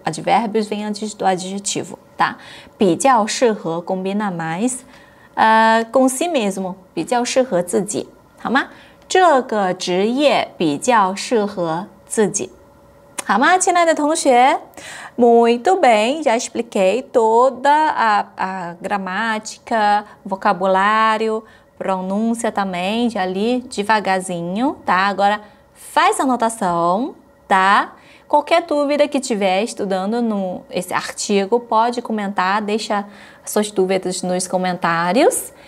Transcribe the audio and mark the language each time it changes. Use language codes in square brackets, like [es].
[pt] Advérbios vêm antes do adjetivo, tá? [zh] 比较适合 [pt] combina mais com si mesmo. [zh] 比较适合自己，好吗？这个职业比较适合自己。好吗，亲爱的同学 [pt] Muito bem, já expliquei toda a gramática, vocabulário, pronúncia também, já li devagarzinho, tá? Agora faz a anotação, tá? Qualquer dúvida que tiver estudando esse artigo, pode comentar, deixa suas dúvidas nos comentários.